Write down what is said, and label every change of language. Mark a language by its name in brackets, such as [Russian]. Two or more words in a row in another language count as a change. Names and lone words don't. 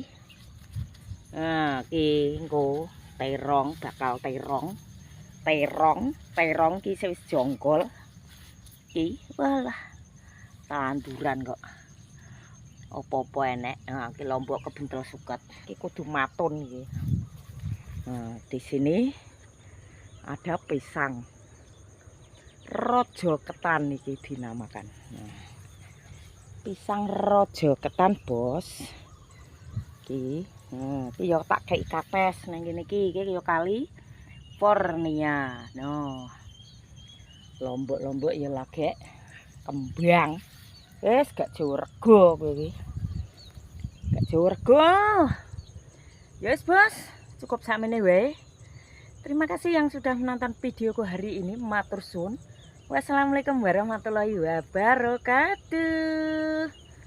[Javanese] Nah, ki engko terong bakal terong ki wis jonggol. Ki walah tanduran kok. Apa-apa enek. Nah, ki lombok kebentel suket. Ki kudu matun iki. [Indonesian] Nah, di sini ada pisang. [Javanese] Rojo ketan iki dinamakan. Nah, pisang rojo ketan, Bos. Iki, iki yo tak kei kates nang kene iki yo California. No. Lombok-lombok ya lagi kembang. Wis gak jauh rego kowe iki. Gak jauh rego. Ya wis, Bos. Cukup sakmene wae. [Indonesian] Terima kasih yang sudah menonton videoku hari ini. [Javanese] Matur suwun. [Arabic] والسلام عليكم ورحمة الله وبركاته.